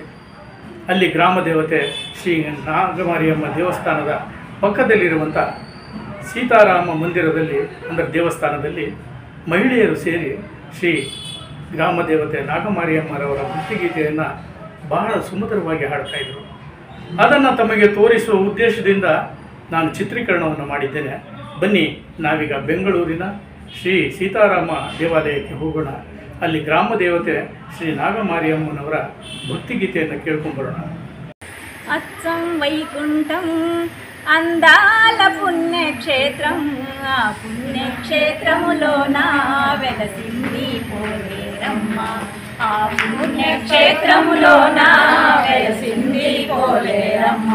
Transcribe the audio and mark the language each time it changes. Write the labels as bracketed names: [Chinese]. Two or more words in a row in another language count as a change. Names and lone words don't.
[Kannada] ಅಲ್ಲಿ ಗ್ರಾಮ ದೇವತೆ ಶ್ರೀ ನಾಗಮಾರಿಯಮ್ಮ ದೇವಸ್ಥಾನದ ಪಕ್ಕದಲ್ಲಿರುವಂಥ ಸೀತಾರಾಮ ಮಂದಿರದಲ್ಲಿ ಅಂದರೆ ದೇವಸ್ಥಾನದಲ್ಲಿ ಮಹಿಳೆಯರು ಸೇರಿ ಶ್ರೀ ಗ್ರಾಮ ದೇವತೆ ನಾಗಮಾರಿಯಮ್ಮರವರ ಭಕ್ತಿಗೀತೆಯನ್ನು ಬಹಳ ಸುಮಧುರವಾಗಿ ಹಾಡ್ತಾಯಿದ್ರು. ಅದನ್ನು ತಮಗೆ ತೋರಿಸುವ ಉದ್ದೇಶದಿಂದ ನಾನು ಚಿತ್ರೀಕರಣವನ್ನು ಮಾಡಿದ್ದೇನೆ. ಬನ್ನಿ, ನಾವೀಗ ಬೆಂಗಳೂರಿನ ಶ್ರೀ ಸೀತಾರಾಮ ದೇವಾಲಯಕ್ಕೆ ಹೋಗೋಣ. ಅಲ್ಲಿ ಗ್ರಾಮ ದೇವತೆ ಶ್ರೀ ನಾಗಮಾರಿಯಮ್ಮನವರ ಭಕ್ತಿಗೀತೆಯನ್ನು ಕೇಳ್ಕೊಂಬರೋಣ. [Telugu] అచ్చం వైకుంఠం అందాల పుణ్యక్షేత్రం, ఆ పుణ్యక్షేత్రములోన వెలసింది పోలేరమ్మ, ఆ పుణ్యక్షేత్రములోన వెలసింది పోలేరమ్మ.